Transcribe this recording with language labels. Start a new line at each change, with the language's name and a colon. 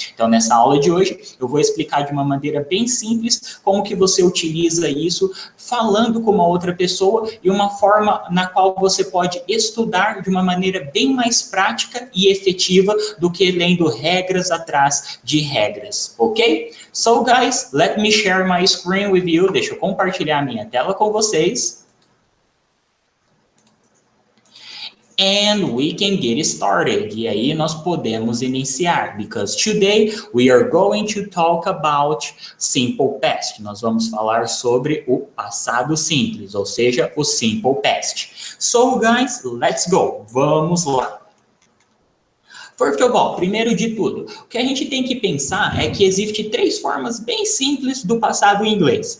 Portuguese: Então, nessa aula de hoje, eu vou explicar de uma maneira bem simples como que você utiliza isso falando com uma outra pessoa e uma forma na qual você pode estudar de uma maneira bem mais prática e efetiva do que lendo regras atrás de regras, ok?
English: So, guys, let me share my screen with you.
Portuguese: Deixa eu compartilhar a minha tela com vocês.
English: And we can get started.
Portuguese: E aí nós podemos iniciar,
English: because today we are going to talk about simple past.
Portuguese: Nós vamos falar sobre o passado simples, ou seja, o simple past.
English: So, guys, let's go.
Portuguese: Vamos lá.
English: First of all,
Portuguese: primeiro de tudo, o que a gente tem que pensar é que existem três formas bem simples do passado em inglês.